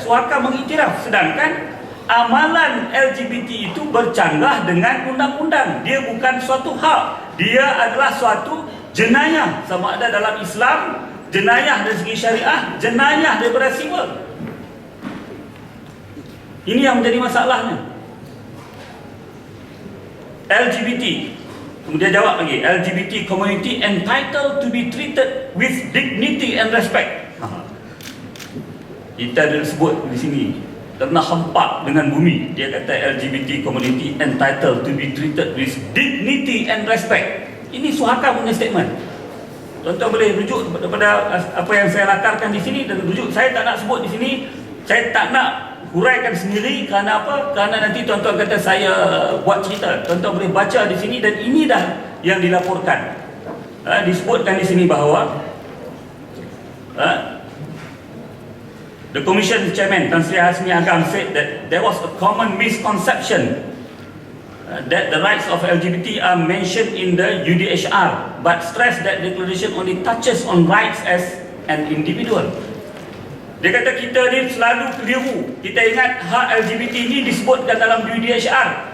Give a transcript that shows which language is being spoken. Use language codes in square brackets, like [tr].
[ms] Suhakam mengiktiraf, sedangkan amalan LGBT itu bercanggah dengan undang-undang. Dia bukan suatu hak, dia adalah suatu jenayah, sama ada dalam Islam, jenayah dari segi syariah, jenayah daripada sivil. Ini yang menjadi masalahnya. [en] LGBT, [ms] kemudian jawab lagi, [en] LGBT community entitled to be treated with dignity and respect. [ms] Kita ada sebut di sini, kena hempak dengan bumi. Dia kata [en] LGBT community entitled to be treated with dignity and respect. [ms] Ini Suhakam punya statement. Tuan-tuan boleh rujuk kepada apa yang saya lakarkan di sini, dan rujuk saya tak nak sebut di sini. Saya tak nak huraikan sendiri. Kerana apa? Kerana nanti tuan-tuan kata saya buat cerita. Tuan-tuan boleh baca di sini, dan ini dah yang dilaporkan. Disebutkan di sini bahawa [en] the Commission Chairman Tan Sri Hasmi Agam said that there was a common misconception that the rights of LGBT are mentioned in the UDHR, but stressed that declaration only touches on rights as an individual. [ms] Dia kata kita ni selalu keliru. Kita ingat hak LGBT ini disebutkan dalam UDHR.